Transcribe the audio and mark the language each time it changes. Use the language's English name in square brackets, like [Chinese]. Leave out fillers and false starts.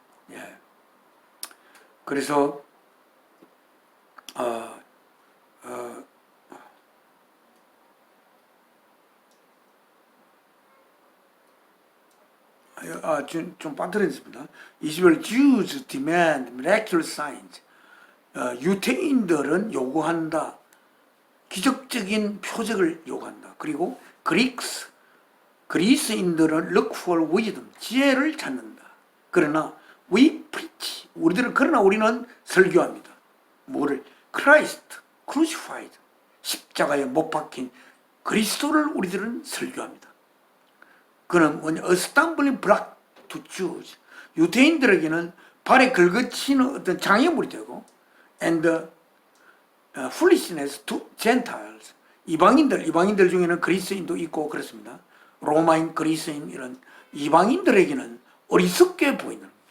[Korean] 예. 그래서 좀 빠뜨렸습니다. [English] 20절 Jews demand miraculous signs. [Korean] 유태인들은 요구한다. 기적적인 표적을 요구한다. 그리고 그리스인들은 [English] look for wisdom. [Korean] 지혜를 찾는다. 그러나 우리는 설교합니다. 뭐를? [English] Christ crucified. [Korean] 십자가에 못 박힌 그리스도를 우리들은 설교합니다. 그는 뭐냐? [English] A stumbling block to Jews. [Korean] 유대인들에게는 발에 긁어치는 어떤 장애물이 되고, [English] and the foolishness to Gentiles. [Korean] 이방인들 중에는 그리스인도 있고 그렇습니다. 로마인, 그리스인 이런 이방인들에게는 어리석게 보이는.